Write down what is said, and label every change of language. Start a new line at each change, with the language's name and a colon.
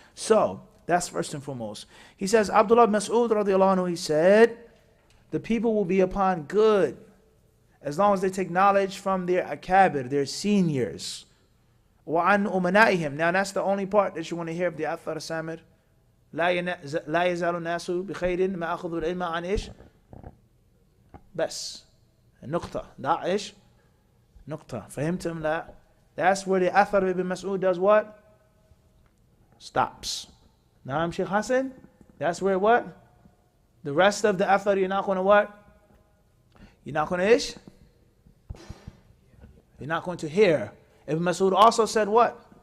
English: So, that's first and foremost. He says, Abdullah Mas'ud radiallahu anhu, he said, the people will be upon good as long as they take knowledge from their akabir, their seniors.
Arabic: وَعَنْ أُمَنَائِهِمْ.
English: Now that's the only part that you want to hear of the Athar Samir.
Arabic: لا يزال الناس بخير ما أخذوا العلم عن إيش بس النقطة ده إيش نقطة فهمتم لا.
English: That's where the Athar ibn Mas'ud does what? Stops. Naam Sheikh Hassan? That's where what? The rest of the Athar you're not going to what? You're not going to ish? You're not going to hear. Ibn Mas'ud also said what?